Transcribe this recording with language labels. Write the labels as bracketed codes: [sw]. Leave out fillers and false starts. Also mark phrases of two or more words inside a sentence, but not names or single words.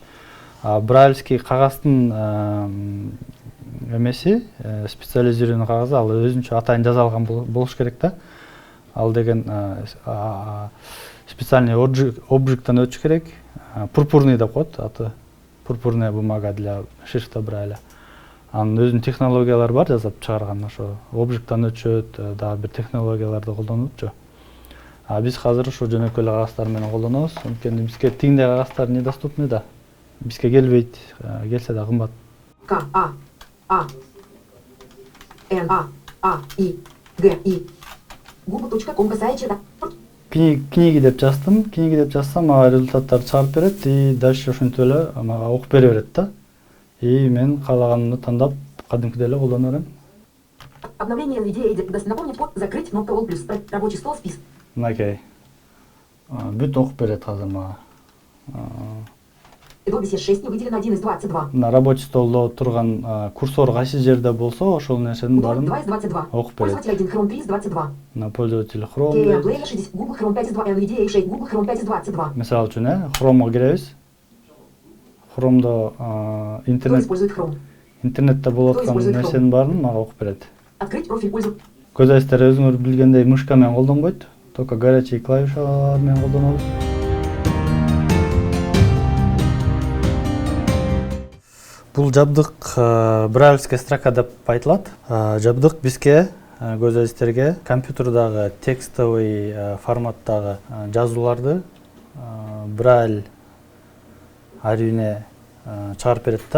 [ky] Брайльский кагаздын эмеси, специализированный кагазы, ал өзүнчө атайын жасалган болуш керек да. Ал деген специальный обжиктан өтүш керек. Пурпурный деп коет аты. [ru] Пурпурная бумага для шрифта брайля. [ky] Анын өзүнүн технологиялары бар, жасап чыгарган, ошо обжиктан өтүшөт, дагы бир технологияларды колдонупчу. Биз азыр ушу жөнөкөй эле кагаздар менен колдонобуз. Анткени бизге тиңдей кагаздар недоступны да. Бизге келбейт, келсе да кымбат. К А Н А И Г И google.com сайтында Книги деп жаздым. Книги деп жазсам, мага результаттар чыгарып берет [ru] и дальше [ky] ошентип эле мага окуп бере берет да. И мен каалаганымды тандап, кадимкидей эле колдоно берем. [ru] Обновление идеи напомнить код закрыть кнопка All плюс рабочий стол список. [ky] Мынакей. Бүт окуп берет азыр мага. [ru] Adobe C6 не выделено 1 из 22. На рабочий [ky] столдо турган курсор кайсы жерде болсо, ошол нерсенин баарын [ru] 2 из 22. [ky] окуп берет. [ru] Пользователь 1 Chrome 3 из 22. На пользователь Chrome. Player 60 Google Chrome 5 из 2 NVDA 6 Google Chrome 5 из 22. [ky] Мисалы үчүн, Chrome'га киребиз. Chrome'до [ru] Кто использует Chrome? [ky] интернетте болот аткан нерсенин баарын мага окуп берет. [ru] Открыть профиль пользователя. [ky] Көз азиздер өзүңөр билгендей мышка менен колдонбойт, [ru] только горячий [ky] клавишалар менен колдонобуз. Бул жабдык брайльский строка деп айтылат. Жабдык бизге көз азиздерге компьютердагы текстовый форматтагы жазууларды брайль арийне чыгарып берет да.